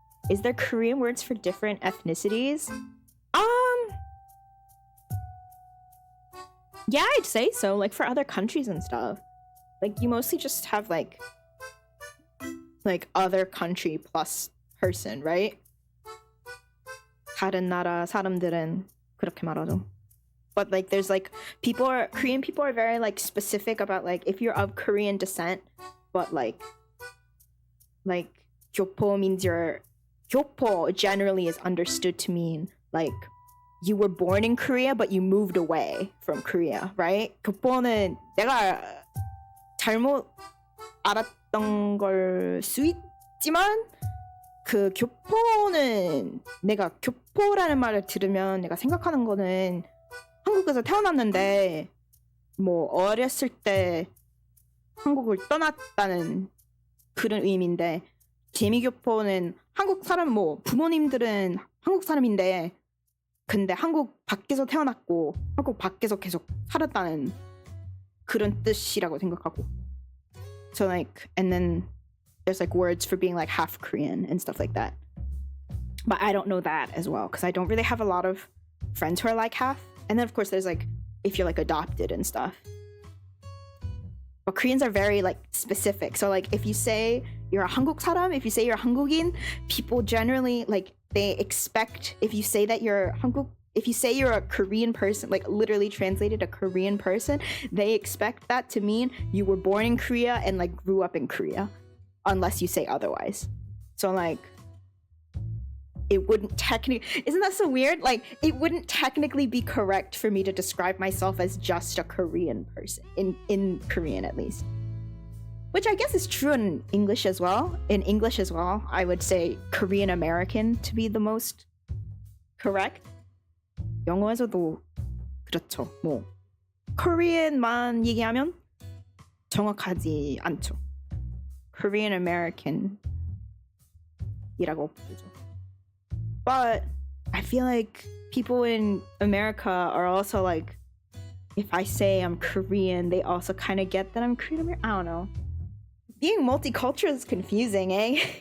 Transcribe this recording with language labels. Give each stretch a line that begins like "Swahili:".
English: Is there Korean words for different ethnicities? Yeah, I'd say so. Like for other countries and stuff. Like you mostly just have like other country plus person, right?
Korean: 다른 나라 사람들은 그렇게 말하죠.
English: But like there's like Korean people are very like specific about like if you're of Korean descent, but like 교포 means 교포 generally is understood to mean like you were born in Korea but you moved away from Korea, right?
Korean: 교포는 내가 잘못 알았던 걸 수 있지만 그 교포는 내가 교포라는 말을 들으면 내가 생각하는 거는 한국에서 태어났는데 뭐 어렸을 때 한국을 떠났다는 그런 의미인데 재미교포는 한국 사람 뭐 부모님들은 한국 사람인데 근데 한국 밖에서 태어났고 한국 밖에서 계속 살았다는 그런 뜻이라고 생각하고
English: so like and then there's like words for being like half Korean and stuff like that but I don't know that as well because I don't really have a lot of friends who are like half. And then of course there's like if you're like adopted and stuff. But Koreans are very like specific. So like if you say you're a 한국 사람, if you say you're 한국인, people generally like they expect if you say that you're a Korean person, like literally translated a Korean person, they expect that to mean you were born in Korea and like grew up in Korea, unless you say otherwise. So like it wouldn't technically, isn't that so weird? Like, it wouldn't technically be correct for me to describe myself as just a Korean person, in Korean at least. Which I guess is true in English as well. In English as well, I would say Korean American to be the most correct.
Korean: 영어에서도 그렇죠. 뭐 Korean만 얘기하면 정확하지 않죠. Korean American 이라고 부르죠.
English: But I feel like people in America are also like, if I say I'm Korean, they also kind of get that I'm Korean American. I don't know. Being multicultural is confusing, eh?